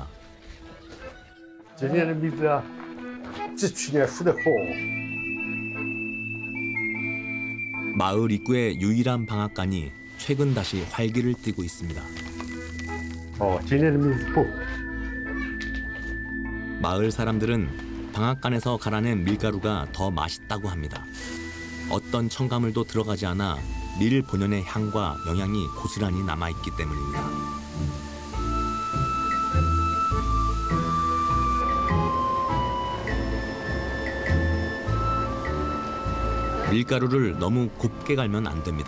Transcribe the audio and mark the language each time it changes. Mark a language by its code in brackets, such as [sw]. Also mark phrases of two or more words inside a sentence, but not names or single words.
[zh] 今年的米子啊，比去年熟得好。 [ko] 마을 입구의 유일한 방앗간이 최근 다시 활기를 띠고 있습니다. [zh] 今年的米子好。 [ko] 마을 사람들은 방앗간에서 갈아낸 밀가루가 더 맛있다고 합니다. 어떤 첨가물도 들어가지 않아 밀 본연의 향과 영양이 고스란히 남아있기 때문입니다. 밀가루를 너무 곱게 갈면 안 됩니다.